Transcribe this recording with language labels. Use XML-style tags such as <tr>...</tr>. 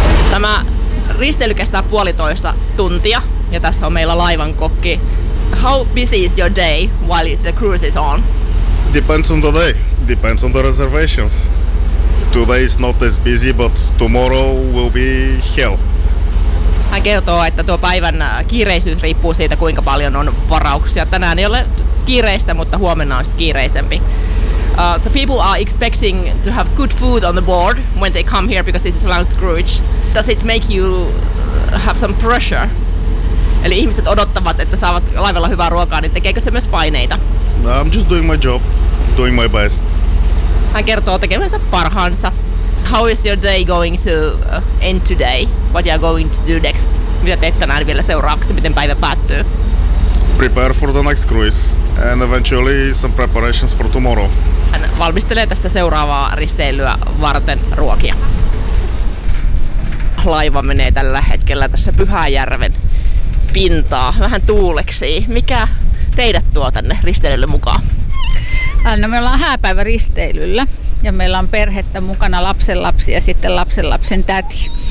<fi>Tämä risteily kestää 1,5 tuntia ja tässä on meillä laivan kokki.</fi> <en>How busy is your day while the cruise is on? Depends on the day. Depends on the reservations. Today is not as busy, but tomorrow will be hell.</en> <fi>Hän kertoo, että tuo päivän kiireisyys riippuu siitä, kuinka paljon on varauksia. Tänään ei ole kiireistä, mutta huomenna on sitten kiireisempi.</fi> <en>The people are expecting to have good food on the board when they come here because this is a long cruise. Does it make you have some pressure?</en> <fi>Eli ihmiset odottavat, että saavat laivalla hyvää ruokaa, niin tekeekö se myös paineita?</fi> <en>No, I'm just doing my job, doing my best.</en> <fi>Hän kertoo tekemänsä parhaansa.</fi> <en>How is your day going to end today? What you are going to do next?</en> <fi>Mitä teet tänään vielä seuraavaksi? Miten päivä päättyy?</fi> <en>Prepare for the next cruise and eventually some preparations for tomorrow.</en> <fi>Hän valmistelee tässä seuraavaa risteilyä varten ruokia. Laiva menee tällä hetkellä tässä Pyhäjärven pintaa vähän tuuleksi. Mikä teidät tuo tänne risteilylle mukaan? No me ollaan hääpäivä risteilyllä ja meillä on perhettä mukana, lapsenlapsi ja sitten lapsenlapsen täti.</fi>